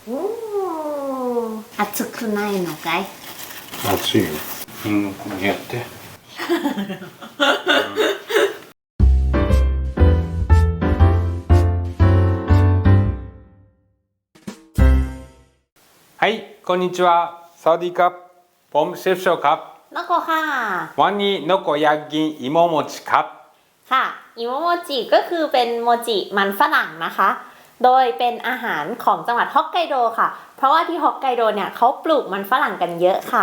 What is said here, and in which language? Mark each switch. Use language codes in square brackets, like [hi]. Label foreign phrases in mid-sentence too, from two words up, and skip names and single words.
[ja] おー、暑くないのかい？暑いよ。犬こうやって。はい、こんにちは。 [th] สวัสดีครับ ผมเชฟโชครับ นโกค่ะ วันนี้นกอยากกินอิโมโมจิครับ ค่ะอิโมโมจิก็คือเป็นโมจิมันฝรั่งนะคะ โดยเป็นอาหารของจังหวัดฮอกไกโดค่ะ เพราะว่าที่ฮอกไกโดเนี่ยเขาปลูกมันฝรั่งกันเยอะค่ะ